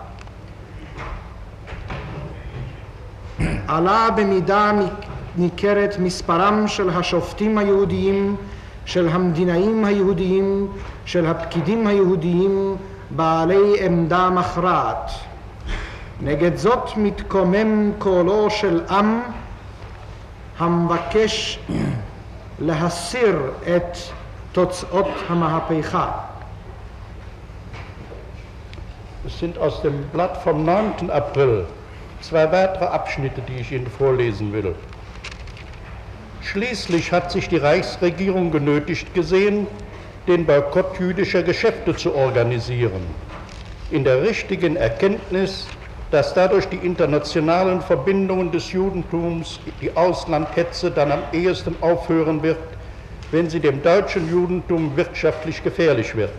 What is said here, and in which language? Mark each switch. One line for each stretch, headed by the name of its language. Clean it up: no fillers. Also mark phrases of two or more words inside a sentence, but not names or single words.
Hebrew: עלה במידה ניכרת מספרם של השופטים היהודיים, של המדינאים היהודיים, של הפקידים היהודיים בעלי עמדה מכרעת. נגד זאת מתקומם קולו של עם המבקש להסיר את תוצאות המהפכה.
German: Es sind aus dem Blatt vom 9. April 2 weitere Abschnitte, die ich Ihnen vorlesen will. Schließlich hat sich die Reichsregierung genötigt gesehen, den Boykott jüdischer Geschäfte zu organisieren, in der richtigen Erkenntnis, dass dadurch die internationalen Verbindungen des Judentums, die Auslandhetze dann am ehesten aufhören wird, wenn sie dem deutschen Judentum wirtschaftlich gefährlich wird.